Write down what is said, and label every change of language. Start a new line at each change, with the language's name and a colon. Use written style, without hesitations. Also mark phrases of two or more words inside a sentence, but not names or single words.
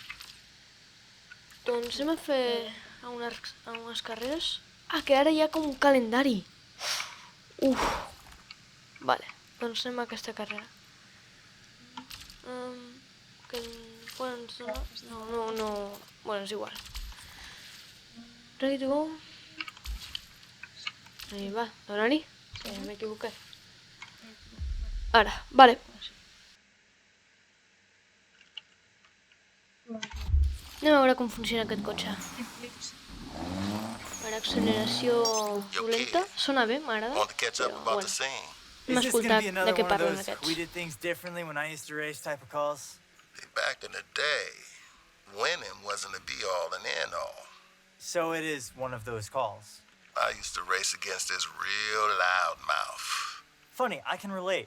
Catalan: Doncs anem a fer unes carreres. Ah, que ara hi ha com un calendari. Uf. Vale, doncs anem a aquesta carrera. No. Bueno, és igual.
English: Ready to go?
Catalan: Ahí va, dona-li. Que m'he equivocat. Ara, vale. Anem a veure com funciona aquest cotxe. Per acceleració dolenta. Sona bé, m'agrada. Però, bueno. Hem
English: Is this gonna
Catalan: escoltat
English: be
Catalan: de
English: another
Catalan: què
English: one of
Catalan: parlen
English: those we
Catalan: aquests.
English: did things differently when I used to race type of calls? Back in the day, winning wasn't a be-all and end-all. So it is one of those calls. I used to race against this real loudmouth. Funny, I can relate.